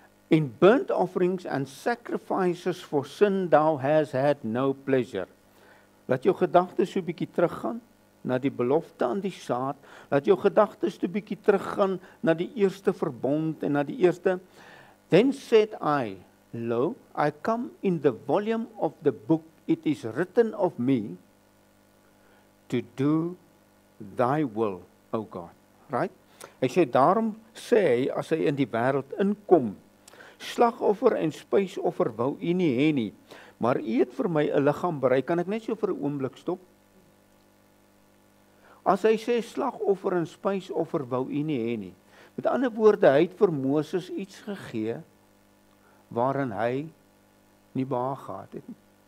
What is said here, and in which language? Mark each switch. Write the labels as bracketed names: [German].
[English] In burnt offerings and sacrifices for sin thou hast had no pleasure. [Afrikaans] Laat jou gedagtes so 'n bietjie teruggaan na die belofte aan die saad. Laat jou gedagtes so 'n bietjie teruggaan na die eerste verbond en na die eerste. [English] Then said I, lo, I come in the volume of the book, it is written of me to do thy will, O God. Right? [Afrikaans] Hy sê, daarom sê hy, as hy in die wêreld inkom, slagoffer en spysoffer wou u nie hê nie, maar u het vir my 'n liggaam berei. Kan ek net so vir 'n oomblik stop? As hy sê slagoffer en spysoffer wou u nie hê nie, met ander woorde, hy het vir Moses iets gegee waarin hy nie behaag gehad het nie.